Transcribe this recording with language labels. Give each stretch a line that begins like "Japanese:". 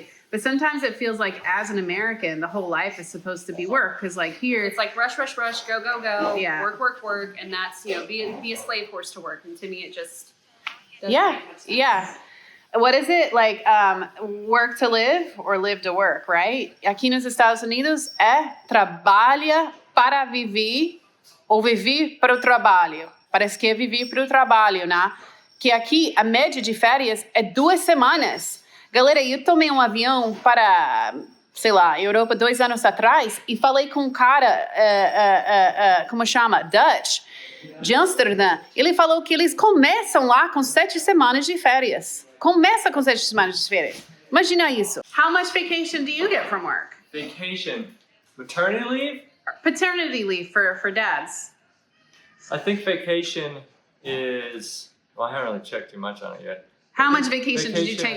English: But sometimes it feels like as an American, the whole life is supposed to be work. Because like here, It's like rush, go, Yeah. work. And that's, be a slave horse to work. And to me, it just doesn't yeah, make much sense. yeah. What is it? Like work to live or live to work, right?
Portuguese: Aqui nos Estados Unidos é trabalha para viver ou viver para o trabalho. Parece que é viver para o trabalho, né? Que aqui a média de férias é 2 semanas. Galera, eu tomei um avião para, sei lá, Europa 2 anos atrás e falei com um cara, como chama? Dutch, de Amsterdã. Ele falou que eles começam lá com 7 semanas de férias. Começa com 7 semanas de férias. Imagina isso.
English: How much vacation do you get from work? Vacation. Maternity leave? Paternity leave for dads. I think vacation is, well, I haven't really checked too much on it yet. How much vacation did you take